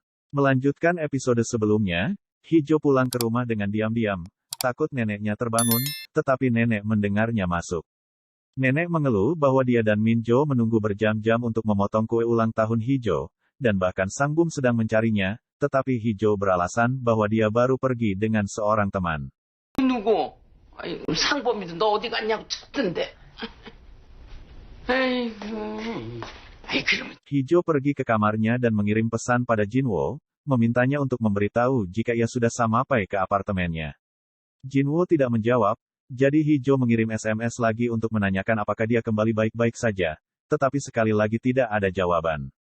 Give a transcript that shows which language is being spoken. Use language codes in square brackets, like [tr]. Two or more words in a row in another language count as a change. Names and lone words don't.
[id] Melanjutkan episode sebelumnya, Hijo pulang ke rumah dengan diam-diam, takut neneknya terbangun, tetapi nenek mendengarnya masuk. Nenek mengeluh bahwa dia dan Minjo menunggu berjam-jam untuk memotong kue ulang tahun Hijo, dan bahkan Sang Bum sedang mencarinya, tetapi Hijo beralasan bahwa dia baru pergi dengan seorang teman. [ko] 누구? 아이, 상범이도 너 어디 갔냐고 찾던데. 아이고. 아이, 그러면 [id] Hijo pergi ke kamarnya dan mengirim pesan pada Jinwo, memintanya untuk memberitahu jika ia sudah sampai ke apartemennya. Jinwo tidak menjawab, jadi Hijo mengirim SMS lagi untuk menanyakan apakah dia kembali baik-baik saja, tetapi sekali lagi tidak ada jawaban.